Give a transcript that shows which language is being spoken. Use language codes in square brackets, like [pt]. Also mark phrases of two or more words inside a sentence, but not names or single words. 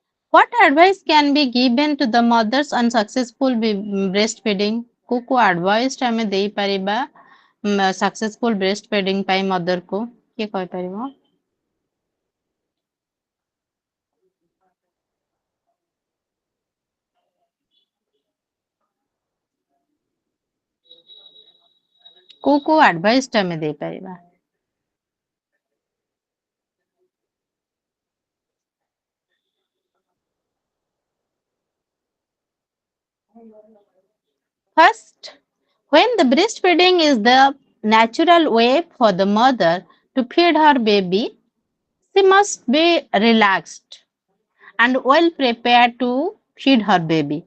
[en] What advice can be given to the mothers on successful breastfeeding? [or] କୋଉ advice ଟା ଆମେ ଦେଇପାରିବା [en] successful breastfeeding [or] ପାଇଁ mother କୁ କିଏ କହିପାରିବ? କୋଉ advice ଟା ଆମେ ଦେଇପାରିବା? [en] First, when the breastfeeding is the natural way for the mother to feed her baby, she must be relaxed and well prepared to feed her baby.